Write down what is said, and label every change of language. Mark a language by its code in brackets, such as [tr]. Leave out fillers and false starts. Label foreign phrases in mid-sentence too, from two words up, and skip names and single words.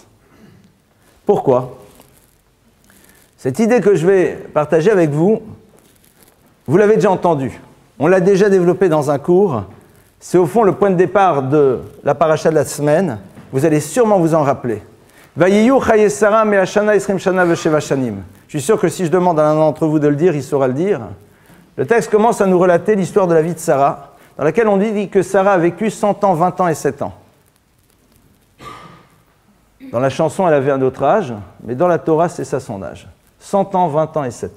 [fr] Pourquoi ? Cette idée que je vais partager avec vous, vous l'avez déjà entendue. On l'a déjà développée dans un cours. C'est au fond le point de départ de la paracha de la semaine. Vous allez sûrement vous en rappeler. [he] ויהיו חיי שרה מאה שנה עשרים שנה ושבע שנים. [fr] Je suis sûr que si je demande à l'un d'entre vous de le dire, il saura le dire. Le texte commence à nous relater l'histoire de la vie de Sarah, dans laquelle on dit que Sarah a vécu 100 ans, 20 ans et 7 ans. Dans la chanson, elle avait un autre âge, mais dans la Torah, c'est ça son âge. 100 ans, 20 ans et 7 ans.